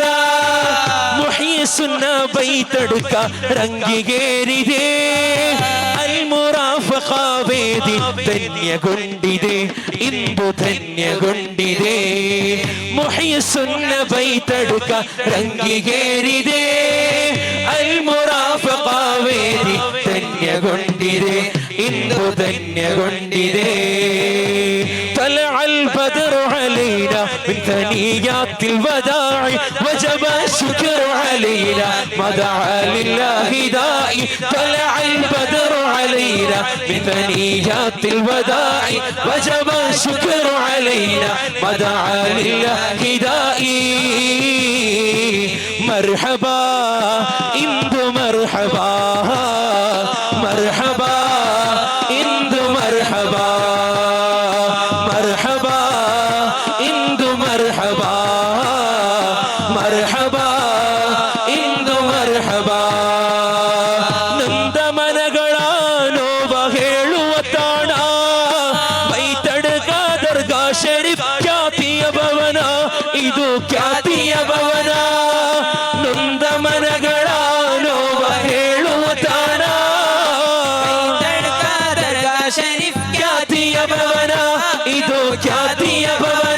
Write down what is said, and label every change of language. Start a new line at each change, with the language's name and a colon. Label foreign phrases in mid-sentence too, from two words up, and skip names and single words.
Kannada: ಮುಹಯ್ಯ ಸುನ್ನ ಬೈತಡ್ಕ ರಂಗಿಗೇರಿದೆ, ಅಲ್ಮುರಾಫಕ ವೇದಿ ಧನ್ಯಗೊಂಡಿದೆ, ಇಂದು ಧನ್ಯಗೊಂಡಿದೆ. ಮುಹಯ್ಯ ಸುನ್ನ ಬೈತಡ್ಕ ರಂಗಿಗೇರಿದೆ, ಅಲ್ಮುರಾಫಕ ವೇದಿ ಧನ್ಯಗೊಂಡಿದೆ, ಇಂದು ಧನ್ಯಗೊಂಡಿದೆ
Arabic: طلع البدر علينا من ثنيات الوداع وجب الشكر علينا ما دعا لله داعي طلع البدر علينا من ثنيات الوداع وجب الشكر علينا ما دعا لله داعي مرحبا ಇಂದು مرحبا مرحبا ಇಂದು مرحبا مرحبا ಇಂದು مرحبا
Kannada: مرحبا ಇಂದು مرحبا ನಂದ ಮನಗಳ ನೋವ ಹೇಳುವ ತಾಣ ಬೈತಡ್ಕ ದರ್ಗಾ ಶರೀಫ್ ಖ್ಯಾತಿಯ ಭವನ ಇದು ಖ್ಯಾತಿಯ ಭವನ ನೊಂದ ಮನಗಳ ನೋವ ಹೇಳುವ ತಾಣ ದರ್ಗಾ ಶರೀಫ್ ಖ್ಯಾತಿಯ ಭವನ ಇದು ಖ್ಯಾತಿಯ ಭವನ